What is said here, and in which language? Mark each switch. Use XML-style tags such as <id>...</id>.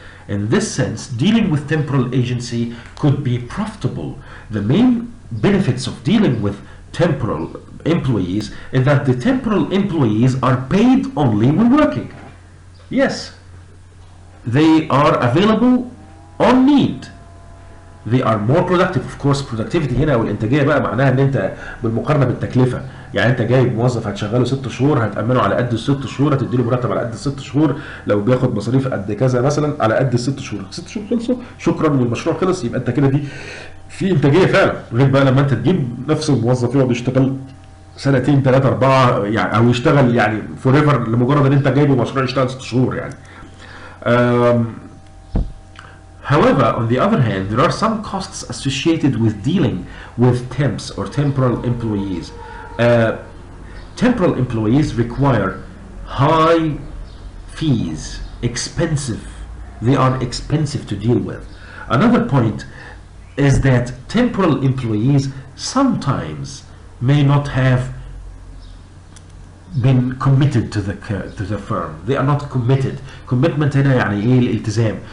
<en>In this sense, dealing with temporal agency could be profitable. The main benefits of dealing with temporal employees is that the temporal employees are paid only when working. Yes, they are available on need. they are more productive. of course productivity</en> <ar>هنا والانتاجيه بقى معناها ان انت بالمقارنه بالتكلفه، يعني انت جايب موظف هتشغله 6 شهور هتامنه على قد ال6 شهور، هتديله مرتب على قد ال6 شهور، لو بياخد مصاريف قد كذا مثلا على قد ال6 شهور، 6 شهور خلصوا شكرا والمشروع خلص، يبقى انت كده دي في انتاجيه فعلا. غير بقى لما انت تجيب نفس الموظف يقعد يشتغل سنتين 3 4 يعني، او يشتغل يعني</ar> <en>forever</en> <ar>لمجرد ان انت جايبه مشروع يشتغل 6 شهور يعني.</ar> <en>However, on the other hand, there are some costs associated with dealing with temps or temporal employees. Temporal employees require high fees, expensive. They are expensive to deal with. Another point is that temporal employees sometimes may not have been committed to the firm. They are not committed.</en> <ar>Commitment هنا يعني ايه؟ الالتزام.</ar>